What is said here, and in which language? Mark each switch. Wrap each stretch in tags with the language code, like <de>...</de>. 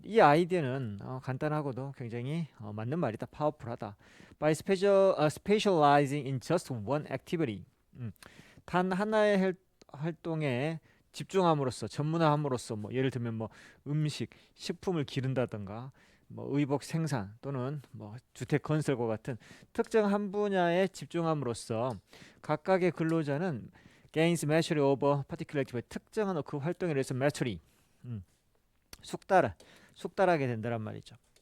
<ko>이 아이디어는 간단하고도 굉장히 맞는 말이다. powerful하다.</ko> <en>By specializing in just one activity.</en> <ko>단 하나의 활동에 집중함으로써, 전문화함으로써, 뭐 예를 들면 뭐 음식, 식품을 기른다든가, 뭐 의복 생산 또는 뭐 주택 건설과 같은 특정 한 분야에 집중함으로써 각각의 근로자는</ko> <en>gains mastery over particular activity,</en> <ko>특정한 그 활동에 대해서 mastery, 숙달하게 된다란 말이죠.</ko>